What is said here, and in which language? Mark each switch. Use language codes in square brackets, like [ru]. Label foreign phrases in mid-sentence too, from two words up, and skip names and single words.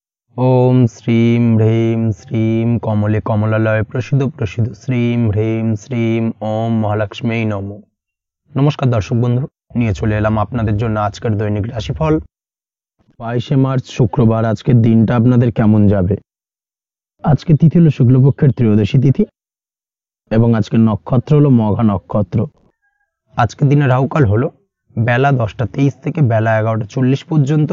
[sa] ओम श्रीम ह्रीम श्रीम कमले कमलालय प्रसिद्ध प्रसिद्ध श्रीम ह्रीम श्रीम ओम महालक्ष्मी नमो। [bn] নমস্কার দর্শক বন্ধু, নিয়ে চলে এলাম আপনাদের জন্য আজকের দৈনিক রাশিফল। 22শে মার্চ শুক্রবার আজকের দিনটা আপনাদের কেমন যাবে। আজকে তিথি হলো শুক্লপক্ষের ত্রয়োদশী তিথি এবং আজকের নক্ষত্র হলো মঘা নক্ষত্র। আজকের দিনে রাহুকাল হলো বেলা 10টা 23 থেকে বেলা 11টা 40 পর্যন্ত।